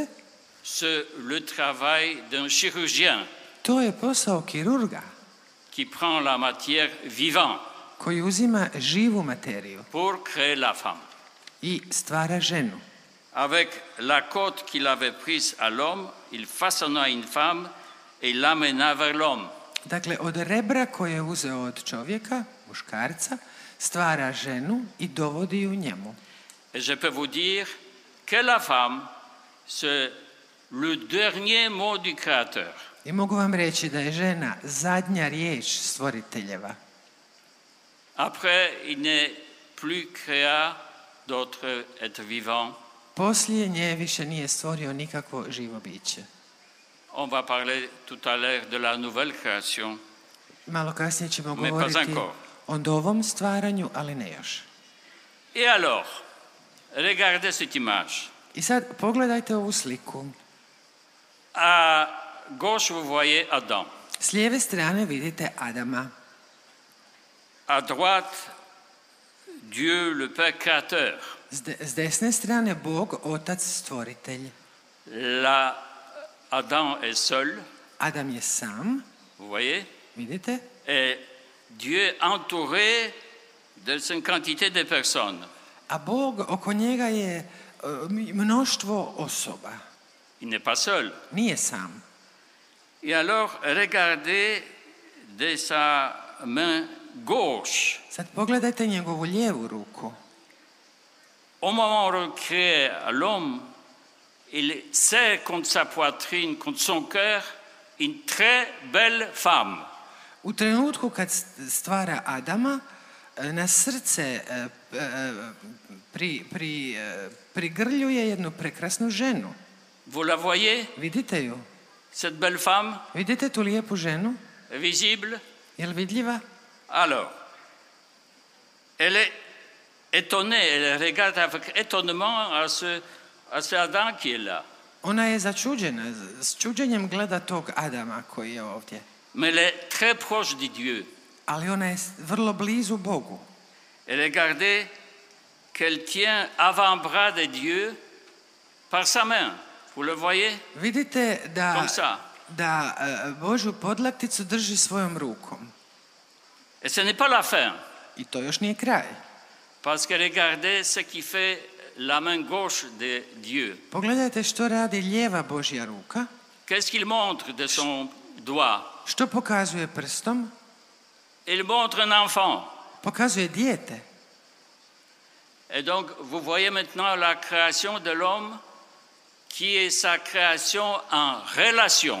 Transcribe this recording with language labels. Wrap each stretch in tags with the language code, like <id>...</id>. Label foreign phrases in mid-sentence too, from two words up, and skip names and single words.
<fr>C'est le travail d'un chirurgien</fr> <hr>To je posao kirurga</hr> <fr>qui prend la matière vivante</fr> <hr>koji uzima živu materiju</hr> <fr>pour créer la femme.</fr> <hr>i stvara ženu.</hr> <fr>Avec la côte qu'il avait prise à l'homme, il façonna une femme et l'amena vers l'homme.</fr> <hr>Dakle, od rebra koje je uzeo od čovjeka, muškarca, stvara ženu i dovodi ju njemu.</hr> <fr>Et je peux vous dire que la femme, c'est le dernier mot du Créateur.</fr> <hr>I mogu vam reći da je žena zadnja riječ stvoriteljeva.</hr> <fr>Après, il n'est plus créé d'autres êtres vivants.</fr> <hr>Poslije nje više nije stvorio nikakvo živo biće.</hr> <fr>On va parler tout à l'heure de la nouvelle création.</fr> <hr>Malo kasnije ćemo</hr> <fr>Mais pas</fr> <hr>govoriti</hr> <fr>encore.</fr> <hr>o novom stvaranju, ali ne još.</hr> <fr>Et alors, regardez cette image.</fr> <hr>I sad pogledajte ovu sliku.</hr> <fr>À gauche, vous voyez Adam.</fr> <hr>S lijeve strane vidite Adama.</hr> <fr>À droite, Dieu, le Père créateur.</fr> <hr>S desne strane Bog, Otac stvoritelj.</hr> <fr>Là, Adam est seul,</fr> <hr>Adam je sam,</hr> <fr>vous voyez,</fr> <hr>vidite?</hr> <fr>et Dieu est entouré d'une quantité de personnes.</fr> <hr>A Bog, oko njega je mnoštvo osoba.</hr> <fr>Il n'est pas seul.</fr> <hr>Nije sam.</hr> <fr>Et alors, regardez de sa main gauche.</fr> <hr>Sad pogledajte njegovu lijevu ruku.</hr> <fr>Au moment où on crée l'homme, il serre contre sa poitrine, contre son cœur, une très belle femme.</fr> <hr>U trenutku kad stvara Adama, na srce prigrljuje jednu prekrasnu ženu.</hr> <fr>Vous la voyez,</fr> <hr>Vidite ju?</hr> <fr>cette belle femme,</fr> <hr>Vidite tu lijepu ženu?</hr> <fr>visible?</fr> <hr>Je li vidljiva?</hr> <fr>Alors, elle est étonnée, elle regarde avec étonnement à ce Adam qui est là.</fr> <hr>Ona je začuđena, s čuđenjem gleda tog Adama koji je ovdje.</hr> <fr>Mais elle est très proche de Dieu.</fr> <hr>Ali ona je vrlo blizu Bogu.</hr> <fr>Et regardez qu'elle tient avant-bras de Dieu par sa main. Vous le voyez?</fr> <hr>Vidite</hr> <fr>Comme ça.</fr> <hr>da Božju podlakticu drži svojom rukom.</hr> <fr>Et ce n'est pas la fin.</fr> <hr>I to još nije kraj.</hr> <fr>Parce que regardez ce qui fait la main gauche de Dieu.</fr> <hr>Pogledajte što radi lijeva Božja ruka.</hr> <fr>Qu'est-ce qu'il montre de son doigt?</fr> <hr>Što pokazuje prstom?</hr> <fr>Il montre un enfant.</fr> <hr>Pokazuje dijete.</hr> <fr>Et donc, vous voyez maintenant la création de l'homme qui est sa création en relation.</fr>